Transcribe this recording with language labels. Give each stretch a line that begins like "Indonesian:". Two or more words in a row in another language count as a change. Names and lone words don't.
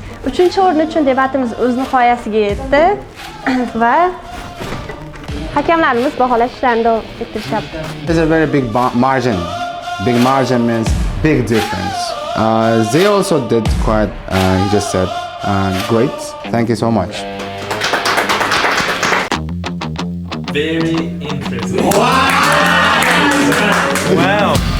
Uzbek: 3-chi o'rin uchun debatimiz o'z nihoyasiga yetdi va hakamlarimiz baholash ishlarini davom ettirishyapti.
English: It's a very big margin. Big margin means big difference. They also did quite, he just said, great. Thank you so much. Very interesting. Wow.